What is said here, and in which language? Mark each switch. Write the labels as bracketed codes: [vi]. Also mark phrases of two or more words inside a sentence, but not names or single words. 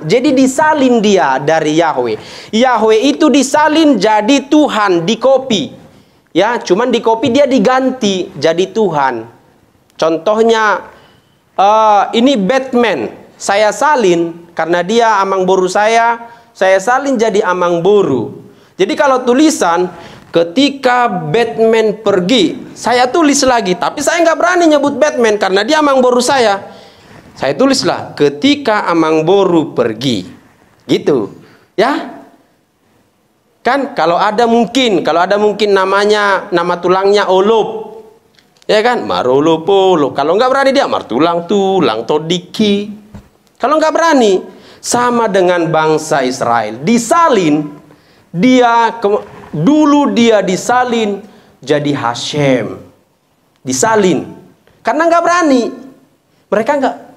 [id] Jadi disalin dia dari Yahweh. Yahweh itu disalin jadi Tuhan, dikopi. Ya, cuman dikopi dia diganti jadi Tuhan. Contohnya ini Batman. Saya salin karena dia [bbc] amang boru [id] saya salin jadi [bbc] amang boru. [id] Jadi kalau tulisan ketika Batman pergi, saya tulis lagi, tapi saya nggak berani nyebut Batman karena dia [bbc] amang boru [id] saya. Saya tulislah ketika [bbc] amang boru [id] pergi, gitu, ya. Kan kalau ada mungkin namanya, nama tulangnya Olop, ya kan, Marolopolo. Kalau nggak berani dia Martulang tulang Todiki. Kalau nggak berani, sama dengan bangsa Israel, disalin, dulu dia disalin jadi Hashem, disalin, karena nggak berani, mereka nggak.